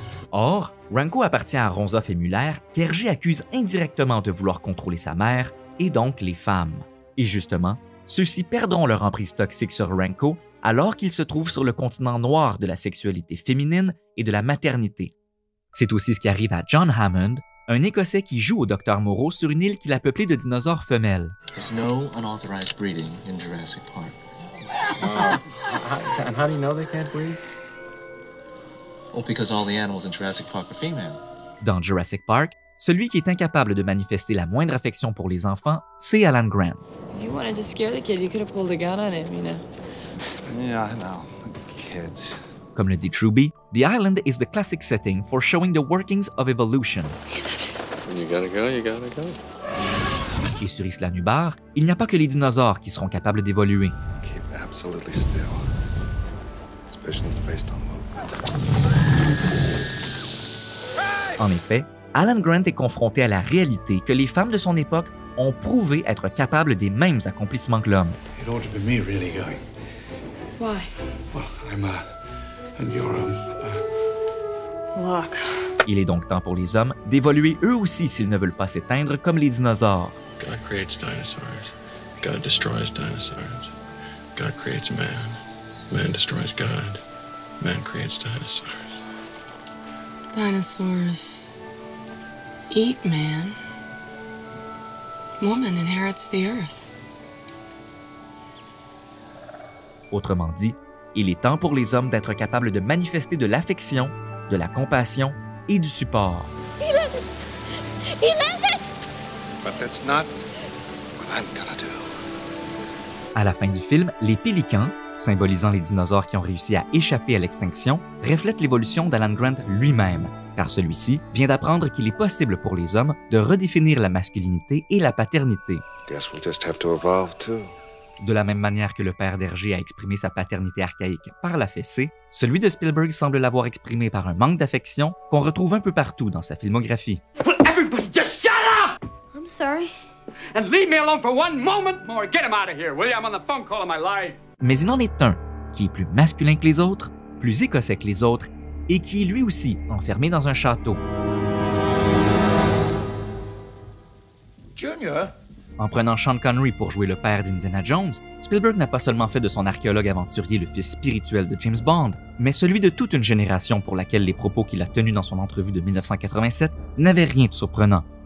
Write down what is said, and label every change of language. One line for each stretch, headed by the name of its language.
French: Or, Ranko appartient à Ronzoff et Muller, qu'Hergé accuse indirectement de vouloir contrôler sa mère, et donc les femmes. Et justement, ceux-ci perdront leur emprise toxique sur Ranko alors qu'ils se trouvent sur le continent noir de la sexualité féminine et de la maternité. C'est aussi ce qui arrive à John Hammond, un Écossais qui joue au Dr Moreau sur une île qu'il a peuplée de dinosaures femelles.
English: There's no unauthorized breeding in Jurassic Park. And how do you know they can't breed? Well, because all the animals in Jurassic Park are female.
French: Dans Jurassic Park, celui qui est incapable de manifester la moindre affection pour les enfants, c'est Alan Grant.
English: If you wanted to scare the kid, you could have pulled a gun on him, you know. Yeah, I know. Kids.
French: Comme le dit Truby,
English: The Island is the classic setting for showing the workings of evolution. When you gotta go, you gotta go.
French: Et sur Isla Nublar, il n'y a pas que les dinosaures qui seront capables d'évoluer.
English: Keep absolutely still. This vision's based on movement.
French: En effet, Alan Grant est confronté à la réalité que les femmes de son époque ont prouvé être capables des mêmes accomplissements que l'homme.
English: It ought to be me really going. Why? Well, I'm and you're Look.
French: Il est donc temps pour les hommes d'évoluer eux aussi s'ils ne veulent pas s'éteindre comme les dinosaures.
English: God creates dinosaurs. God destroys dinosaurs. God creates man. Man destroys God. Man creates dinosaurs. Dinosaurs eat man. Woman inherits the earth.
French: Autrement dit, il est temps pour les hommes d'être capables de manifester de l'affection, de la compassion et du support.
English: But that's not what I'm gonna do.
French: À la fin du film, les pélicans, symbolisant les dinosaures qui ont réussi à échapper à l'extinction, reflètent l'évolution d'Alan Grant lui-même, car celui-ci vient d'apprendre qu'il est possible pour les hommes de redéfinir la masculinité et la paternité.
English: Guess we'll just have to evolve too.
French: De la même manière que le père d'Hergé a exprimé sa paternité archaïque par la fessée, celui de Spielberg semble l'avoir exprimé par un manque d'affection qu'on retrouve un peu partout dans sa filmographie.
English: Everybody just shut up! I'm sorry. And leave me alone for one moment more. Get him out of here, will you? I'm on the phone call of my life.
French: Mais il en est un qui est plus masculin que les autres, plus écossais que les autres, et qui est lui aussi enfermé dans un château.
English: Junior?
French: En prenant Sean Connery pour jouer le père d'Indiana Jones, Spielberg n'a pas seulement fait de son archéologue aventurier le fils spirituel de James Bond, mais celui de toute une génération pour laquelle les propos qu'il a tenus dans son entrevue de 1987 n'avaient rien de surprenant.